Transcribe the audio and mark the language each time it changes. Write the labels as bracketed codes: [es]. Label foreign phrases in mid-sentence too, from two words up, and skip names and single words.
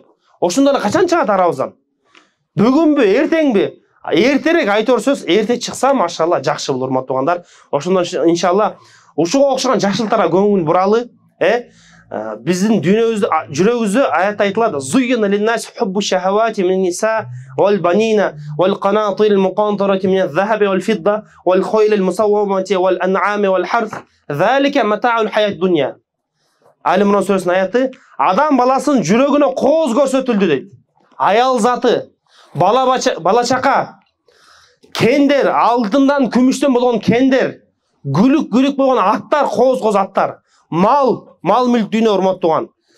[ky] Ошондо эле качан чыгат арабыздан? Бүгүнбү, эртеңби? Эртерээк айтор сөз, эрте чыкса, машалла, жакшы болот, урматтуу угандар. Ошондон иншалла ушуга окшогон жакшылыктарга көңүл буралы. Биздин дүйнөбүздө, жүрөгүбүздө аят айтылат: [ar] "زُيِّنَ لِلنَّاسِ حُبُّ الشَّهَوَاتِ مِنَ النِّسَاءِ وَالْبَنِينَ وَالْقَنَاطِيرِ الْمُقَنطَرَةِ مِنَ الذَّهَبِ وَالْفِضَّةِ وَالْخَيْلِ الْمُسَوَّمَةِ وَالْأَنْعَامِ وَالْحَرْثِ. ذَٰلِكَ مَتَاعُ الْحَيَاةِ الدُّنْيَا." [ky] Ал-Имран сүрөсүнүн аяты: адам баласынын жүрөгүнө кооз көрсөтүлдү дейт. Аял заты, бала чака, кендер, алтындан, күмүштөн болгон кендер, гүлүк болгон аттар, кооз аттар, мал мүлк дүйнө, урматтууган.